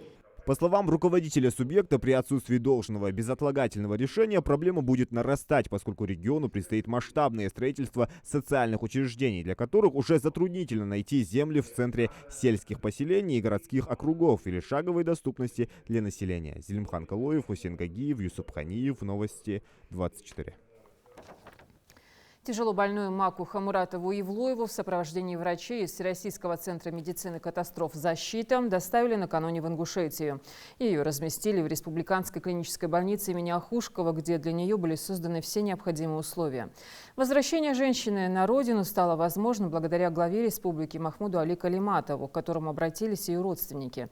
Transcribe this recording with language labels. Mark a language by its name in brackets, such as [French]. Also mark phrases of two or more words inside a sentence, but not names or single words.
[Russian] По словам руководителя субъекта, при отсутствии должного безотлагательного решения проблема будет нарастать, поскольку региону предстоит масштабное строительство социальных учреждений, для которых уже затруднительно найти земли в центре сельских поселений и городских округов или шаговой доступности для населения. Зелимхан Калоев, Хусейн Гагиев, Юсуп Ханиев. Новости 24. Тяжело больную Маку Хамуратову Евлоеву в сопровождении врачей из Всероссийского центра медицины катастроф «Защита» доставили накануне в Ингушетию. Ее разместили в Республиканской клинической больнице имени Ахушкова, где для нее были созданы все необходимые условия. Возвращение женщины на родину стало возможным благодаря главе республики Махмуду Али Калиматову, к которому обратились ее родственники.